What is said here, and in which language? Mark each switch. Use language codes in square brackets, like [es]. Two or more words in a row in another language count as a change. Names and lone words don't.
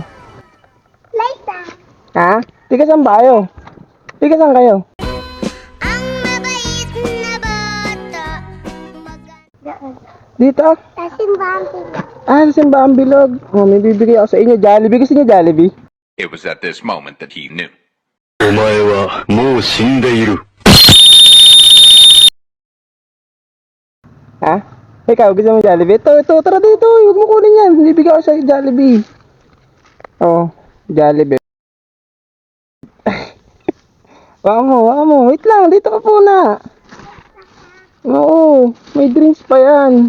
[en] Later. [tl] Ha? Tiga saan ba kayo? Tiga saan kayo? Ang mabait na bata. Dito? Sa simbahan sila. Ah, sa simbahan bilog. Oh, may bibigay ako sa inyo. Jollibee. Gusto niyo Jollibee? [en] It was at this moment that he knew. [ja] お前はもう死んでいる。 [tl] Ha? Ikaw, gusto mo Jollibee? Ito, tara dito. Huwag mo kunin yan. Bibigay ako sa Jollibee. Oh, Jollibee. Waka mo. Wait lang, dito ka muna. Oo, may drinks pa yan.